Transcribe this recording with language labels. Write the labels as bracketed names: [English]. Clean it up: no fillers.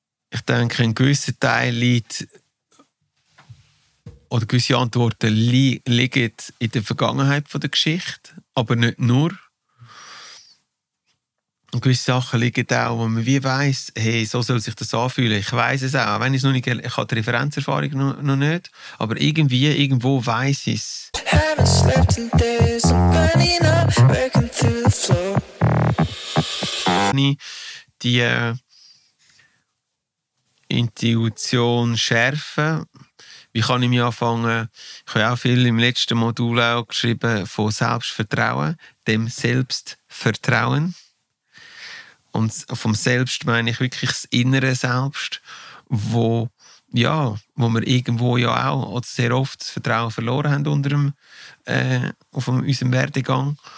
[German] Ich denke, ein gewisser Teil liegt, oder gewisse Antworten liegen in der Vergangenheit von der Geschichte, aber nicht nur. Und gewisse Sachen liegen auch, wo man wie weiss, hey, so soll sich das anfühlen. Ich weiss es auch, wenn ich es noch nicht, ich habe die Referenzerfahrung noch nicht, aber irgendwie, irgendwo weiss ich es. [English] Haven't slept in days, I'm burning up, breaking through the floor. [German] Die Intuition schärfen. Wie kann ich mich anfangen? Ich habe auch viel im letzten Modul auch geschrieben von Selbstvertrauen, dem Selbstvertrauen. Und vom Selbst meine ich wirklich das innere Selbst, wo wir irgendwo ja auch oder sehr oft das Vertrauen verloren haben unter dem, unserem Werdegang.